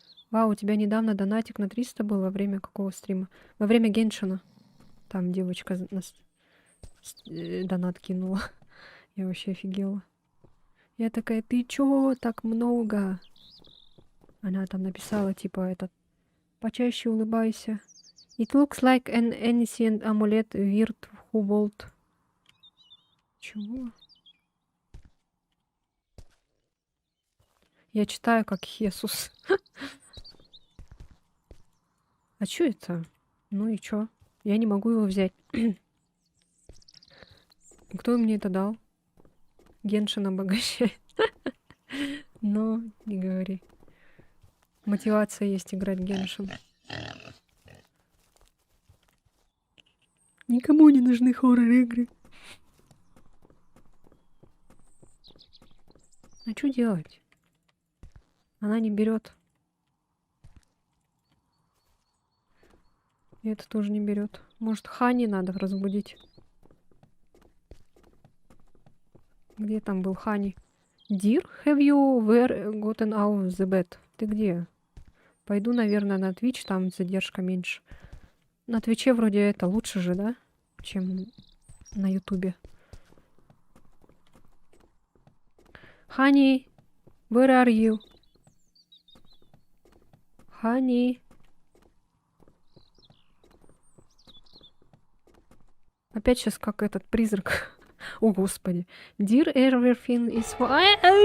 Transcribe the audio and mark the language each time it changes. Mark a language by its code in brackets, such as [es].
[ru] Вау, у тебя недавно донатик на 300 был во время какого стрима? Во время Геншина. Там девочка нас донат кинула. Я вообще офигела. Я такая, ты чё так много? Она там написала, типа, этот, почаще улыбайся. [en] It looks like an ancient amulet weird Hubbold. [ru] Чего? Я читаю как Хесус. А чё это? Ну и чё? Я не могу его взять. Кто мне это дал? Геншин обогащает. Но не говори. Мотивация есть играть Геншин. Никому не нужны хоррор-игры. А что делать? Она не берет. И это тоже не берет. Может, Хани надо разбудить? Где там был Хани? [en] Dear, have you gotten out of the bed? [ru] Ты где? Пойду, наверное, на Twitch, там задержка меньше. На Твиче вроде это лучше же, да? Чем на Ютубе. [en] Honey, where are you? Honey. [ru] Опять сейчас как этот призрак. О, господи. [en] Dear, everything is fine.